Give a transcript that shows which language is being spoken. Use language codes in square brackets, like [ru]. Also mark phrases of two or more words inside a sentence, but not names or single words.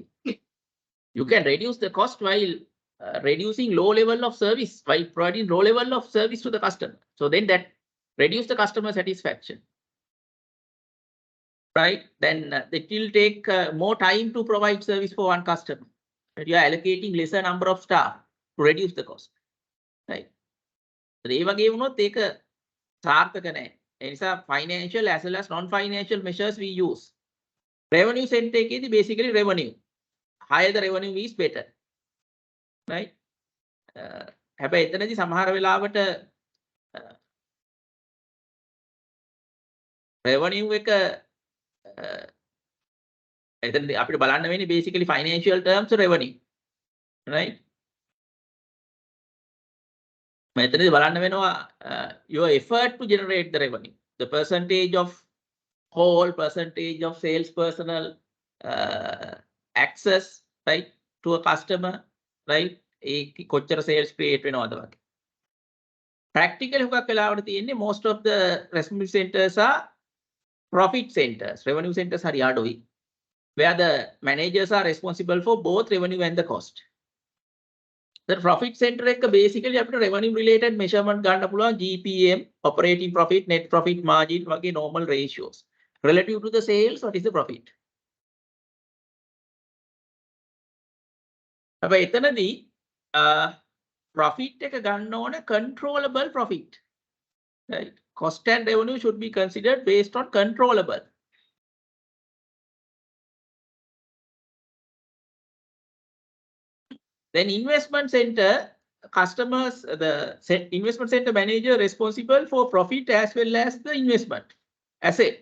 [en] You can reduce the cost while reducing low level of service, by providing low level of service to the customer. So then that reduce the customer satisfaction. Right? Then it will take more time to provide service for one customer. You are allocating lesser number of staff to reduce the cost. Right? [si] ඒ වගේ වුණොත් ඒක සාර්ථක නැහැ. ඒ නිසා [en] financial as well as non-financial measures we use. Revenue center එකේදී basically revenue. Higher the revenue is better. Right? [si] හැබැයි එතනදී සමහර වෙලාවට revenue එක එතනදී අපිට බලන්න වෙන්නේ [en] basically financial terms revenue. Right? [si] මෙතනදී බලන්න වෙනවා [en] your effort to generate the revenue, the percentage of whole, percentage of sales personnel access, right, to a customer, right? [si] ඒ කොච්චර [en] sales create [si] වෙනවද වගේ. [en] Practical [si] හුඟක් වෙලාවට තියෙන්නේ [en] most of the responsibility centers are profit centers, revenue centers [si] හරි අඩුයි, [en] where the managers are responsible for both revenue and the cost. The profit center එක basically අපිට revenue related measurement [si] ගන්න පුළුවන් [en] GPM, operating profit, net profit margin වගේ normal ratios. Relative to the sales, what is the profit? [si] හැබැයි එතනදී profit එක ගන්න ඕනේ [en] controllable profit. Right? Cost and revenue should be considered based on controllable. Then investment center customers, the investment center manager responsible for profit as well as the investment asset.